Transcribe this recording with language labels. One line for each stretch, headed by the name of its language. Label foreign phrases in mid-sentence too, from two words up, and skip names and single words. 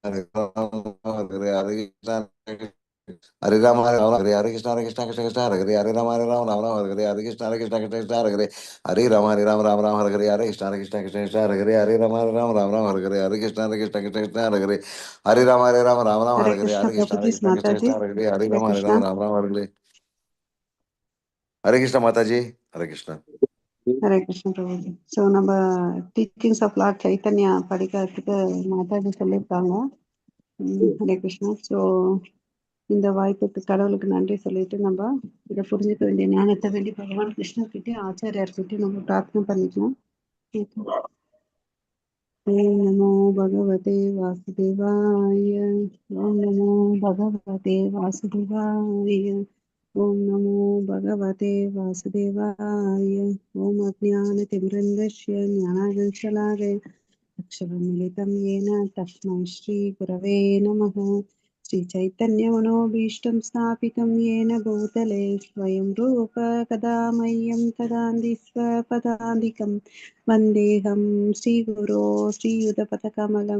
Sanskrit: Hare Rama Hare Rama Hare Krishna Krishna Krishna Hare Hare Hare Rama Hare Rama Rama Rama Hare Hare Krishna Krishna Krishna Hare Hare Hare Rama Hare Rama Rama Rama Hare Hare Krishna Krishna Krishna Hare Hare Hare Rama Hare Rama Rama Rama Hare Hare Hare Krishna Krishna Krishna Hare Hare Hare Rama Hare Rama Rama Rama Hare Hare Hare Krishna Hare Krishna Prabhuji, Krishna Mataji. Krishna Hare Hare Hare Hare Rama Hare Krishna. Rama Rama Rama Hare Hare Hare Krishna Mataji Hare Krishna Hare Krishna Prabhuji.
Tamil: So நம்ம டீச்சிங்ஸ் ஆஃப் லார்ட் சைத்தன்யா படிக்கிறதுக்கு மாதாஜி சொல்லியிருக்காங்க. ஹரே கிருஷ்ணா. ஸோ இந்த வாய்ப்புக்கு கடவுளுக்கு நன்றி சொல்லிட்டு நம்ம இதை புரிஞ்சுக்க வேண்டிய ஞானத்தை வேண்டி பகவான் கிருஷ்ணர்கிட்ட ஆச்சாரியார்கிட்ட நம்ம பிரார்த்தனை பண்ணிக்கலாம்.
Sanskrit: ओम् नमो भगवते वासुदेवाय. ओम् नमो भगवते वासुदेवाय. ओम् नमो भगवते वासुदेवाय. ओम् अज्ञानतिमिरान्धस्य ज्ञानाञ्जनशलाकया अक्षरमिलितम् येन तस्मै श्रीगुरवे नमः. श्रीचैतन्यमनोभीष्टं स्थापितं येन भूतले स्वयं रूप कदा मह्यं तदान्ति स्वपदान्तिकं वन्देऽहं श्रीगुरो श्रीयुतपथकमलं